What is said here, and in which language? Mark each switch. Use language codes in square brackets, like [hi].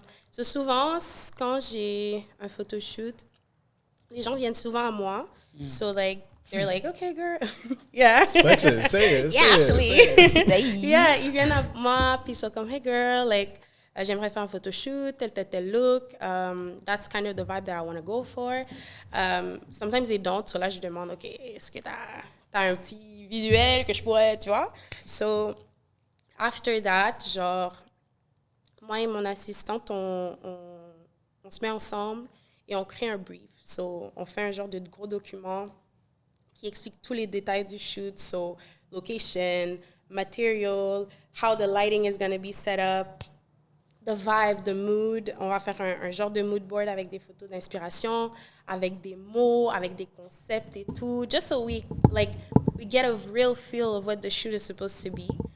[fr] So souvent, quand j'ai un photoshoot, les gens viennent souvent à moi. [en] So like, they're like, okay, girl. Yeah. Say it. Yeah, actually. Hey. [fr] Yeah, ils viennent à moi, puis ils sont comme, [en] hey girl, like, [fr] j'aimerais faire un photoshoot, tel look. [en] That's kind of the vibe that I want to go for. Sometimes they don't, [fr] so là, je demande, OK, est-ce que t'as un petit visuel que je pourrais, tu vois? So, after that, genre, moi et mon assistante, on se met ensemble et on crée un brief. So, on fait un genre de gros document qui explique tous les détails du shoot. [en] So, location, material, how the lighting is going to be set up, the vibe, the mood. [fr] On va faire un genre de mood board avec des photos d'inspiration, avec des mots, avec des concepts et tout. [en] Just so we get a real feel of what the shoot is supposed to be.